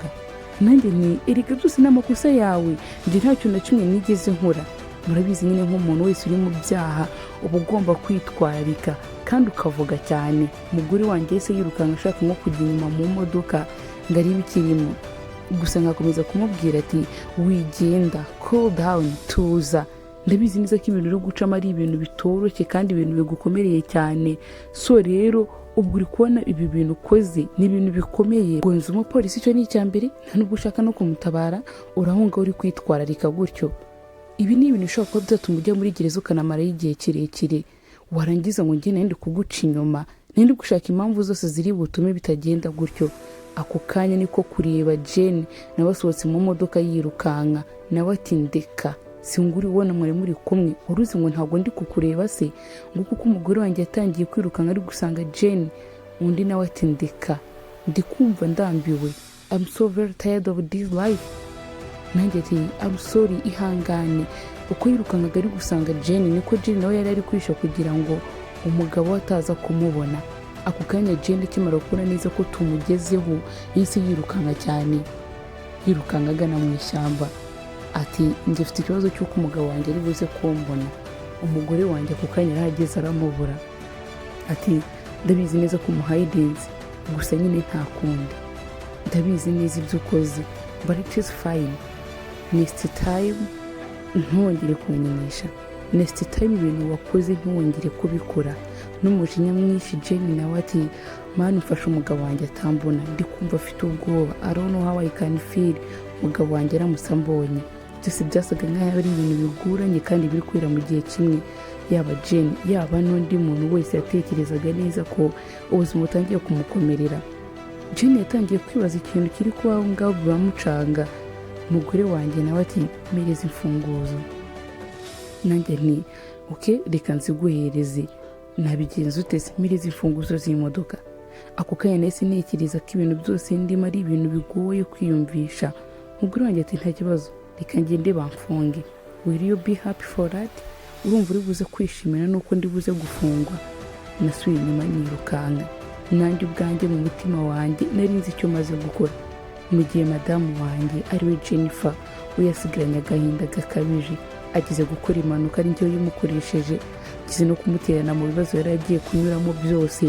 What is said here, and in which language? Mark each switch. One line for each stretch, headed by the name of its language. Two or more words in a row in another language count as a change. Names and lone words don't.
Kinyarwanda: Nanjye ni erega byose n'amakosa yawe, njye nta kintu na kimwe nigeze nkora. Murabizi nyine nk'umuntu wese uri mu byaha uba ugomba kwitwararika kandi ukavuga cyane. Umugore wanjye yese yirukanka ashaka nko kujya inyuma mu modoka ngo arebe ikirimo. Gusa nkakomeza kumubwira ati wigenda,
English: cool down,
Kinyarwanda: tuza. Ndabizi neza ko ibintu uri gucamo ari ibintu bitoroshye kandi ibintu bigukomereye cyane. So rero ubwo uri kubona ibi bintu ukoze ni ibintu bikomeye. gonza umupolisi icyo ni icya mbere, nta nubwo ushaka no kumutabara, urahunga uri kwitwararika gutyo. Ibi ni ibintu bishobora kuba byatuma ujya muri gereza ukanamarayo igihe kirekire, warangiza ngo njye nandi kuguca inyuma, nandi gushaka impamvu zose ziri butume bitagenda gutyo. Ako kanya niko kureba Jane nawe asohotse mu modoka yirukanka, nawe ati ndeka, singuri ubona mwari muri kumwe, uruzi ngo ntabwo ndi kukureba se, ngo kuko umugore wanjye yatangiye kwirukanka ari gusanga Jane. Undi nawe ati ndeka, ndi kumva ndambiwe,
English: I'm so very tired of this life.
Kinyarwanda: Nanjye ati
English: I'm sorry,
Kinyarwanda: ihangane. Uko yirukankaga ari gusanga Jane, niko Jane nawe yari ari kwisha kugira ngo umugabo ataza kumubona. Ako kanya Jane akimara kubona neza ko tumugezeho, yahise yirukanka cyane, yirukanka agana mu ishyamba. Ati njye mfite ikibazo cy'uko umugabo wanjye ari buze kumbona. Umugore wanjye ako kanya yarahageze aramubura. Ati ndabizi neza ko umuhidinze, gusa nyine nta kundi, ndabizi neza ibyo ukoze,
English: but it is fine. Next time
Kinyarwanda: ntwongere kunyenyesha,
English: next time
Kinyarwanda: ibintu wakoze ntwongere kubikora. N'umujinya mwinshi Jane nawe ati mani mfashe umugabo wanjye atambona, ndi kumva afite ubwoba,
English: I don't know how I can feel.
Kinyarwanda: Umugabo wanjye aramusambonye. Byose byasaga nk'aho ari ibintu biguranye kandi biri kwira mu gihe kimwe. Yaba Jane yaba n'undi muntu wese yatekerezaga neza ko ubuzima butangiye kumukomerera. Jane yatangiye kwibaza ikintu kiri kuba aho ngaho buramucanga. Umugore wanjye nawe ati mereza imfunguzo. Nanjye nti okay, reka nziguhereze. Nabigenza ute se mereza imfunguzo z'imodoka? Ako kanya nahise ntekereza ko ibintu byose ndimo ari ibintu bigoye kwiyumvisha. Umugore wanjye ati nta kibazo, reka ngende bamfunge.
English: Will you be happy for that?
Kinyarwanda: Urumva uri buze kwishimira nuko ndi buze gufungwa? Nasubiye inyuma nirukanka. Nanjye ubwanjye mu mutima wanjye nari nzi icyo maze gukora. Mu gihe madamu wanjye ariwe Jennifer we yasigaranye agahinda gakabije, agize gukora impanuka ari njyewe yamukoresheje, agize no kumuterana mu bibazo yari agiye kunyuramo byose.